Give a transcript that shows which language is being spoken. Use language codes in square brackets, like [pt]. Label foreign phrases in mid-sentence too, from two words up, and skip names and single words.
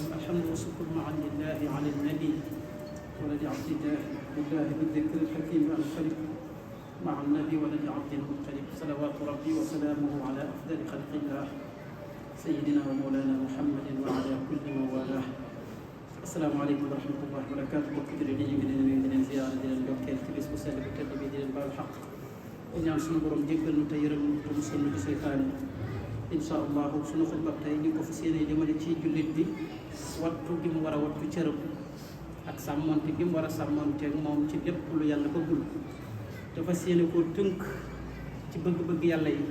[ar] الحمد والشكر معا لله على النبي ولد عبد الله بالله بالذكر الحكيم الخلق مع النبي ولد عبد المطلب صلوات ربي وسلامه على أفضل خلق الله سيدنا ومولانا محمد وعلى كل من والاه. السلام عليكم ورحمة الله وبركاته. [wo] mbokk jullit yi ñu ngi leen nuyu di leen ziyaara di leen ndokkeel ci bis bu sell bu tedd bi di leen baal xaq di ñaan suñu borom jéggal nu te yërëm nu te musal nu ci seytaane. [ar] إن شاء الله [wo] suñu xutba tey ñu ko fas yéene jëmale ci jullit bi wattu gi mu war a wattu cëram ak sàmmante gi mu war a sàmmanteeg moom ci lépp lu yàlla bëggul te fas yéene koo tënk ci bëgg-bëgg yàlla yi.